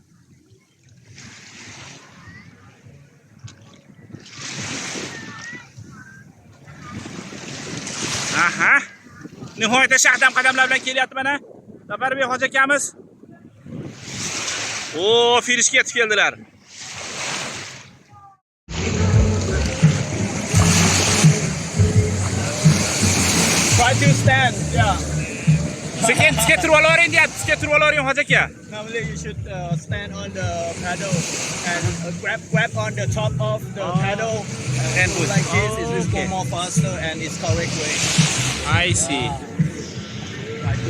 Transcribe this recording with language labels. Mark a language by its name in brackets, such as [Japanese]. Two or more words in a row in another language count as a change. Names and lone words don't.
[Uzbek] Aha. Nihoyatda shaqdam qadamlar bilan kelyapti mana. Safarбек hoji akamiz. O, finishga yetib keldilar. [English] Try to stand, yeah. [Uzbek] Sekin tikka turib olavering deyapti, tikka turib olavering hoji aka. [English] Normally you should stand on the paddle and grab on the top of the paddle And push. like this. It will go Okay. more faster and it's correct way. I see. Try to